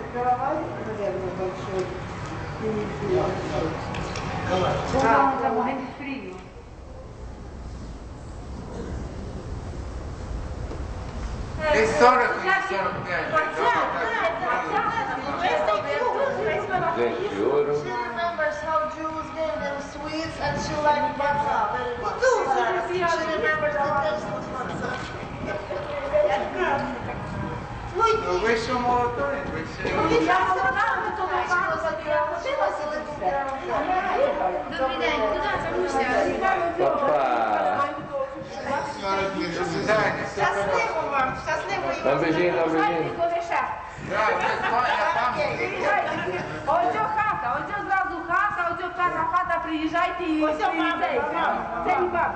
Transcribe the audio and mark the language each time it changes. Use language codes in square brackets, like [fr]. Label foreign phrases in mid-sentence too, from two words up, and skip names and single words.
[pt] Tá morrendo de frio. Gente de ouro. [en] She remembers how Jews gave them sweets and she liked matzah very much. She remembers the taste of matzah. [uk] Вийшов молотой, вийшов. Добрий день, куди забуся? Папа! Щасливо вам, щасливо і [pt] Dá um beijinho, dá um beijinho. [uk] Ось хата, ось зразу хата, ось хата, приїжджайте і це і баб.